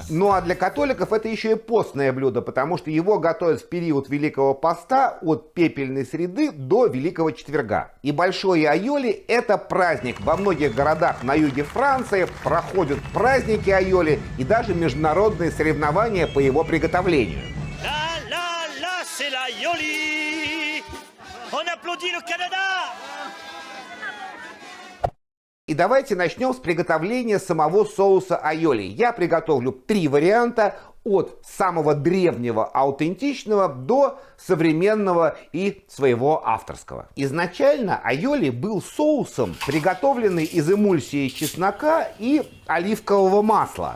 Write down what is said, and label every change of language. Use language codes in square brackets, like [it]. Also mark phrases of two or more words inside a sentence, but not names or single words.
[ru] Ну а для католиков это еще и постное блюдо, потому что его готовят в период Великого Поста от пепельной среды до Великого Четверга. И большое айоли — это праздник. Во многих городах на юге Франции проходят праздники айоли и даже международные соревнования по его приготовлению. [fr] C'est l'aioli! On applaudit le Canada! [ru] И давайте начнем с приготовления самого соуса айоли. Я приготовлю 3 варианта, от самого древнего, аутентичного до современного и своего авторского. Изначально айоли был соусом, приготовленный из эмульсии чеснока и оливкового масла.